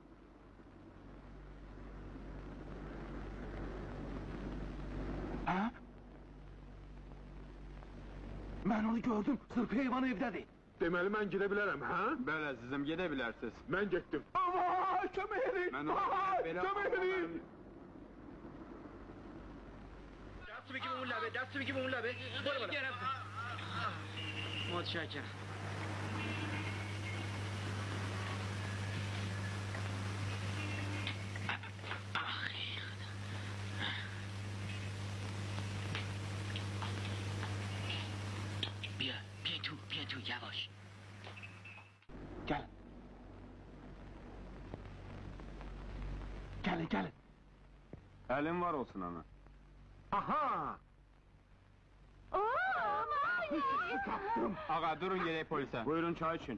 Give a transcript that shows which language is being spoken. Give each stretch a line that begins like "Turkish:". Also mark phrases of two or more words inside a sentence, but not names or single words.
Azerbaijani: Hə? Mən onu gördüm, sırf heyvan evdədir. Deməli mən gedə bilərəm, hə? Bəli, əzizim, gedə bilərsiniz. Mən getdim. Aman, kömək edin! Mən ona Kömək edin!
Persian: دست بگی به اون لبه دست بگی به اون لبه برو بالا متشکرم بیا تو یواش
Azerbaijani: Gəlin. Əlin var olsun ana. Aha! Kaptım. Ağa, durun gedək polisə. Buyurun çay için.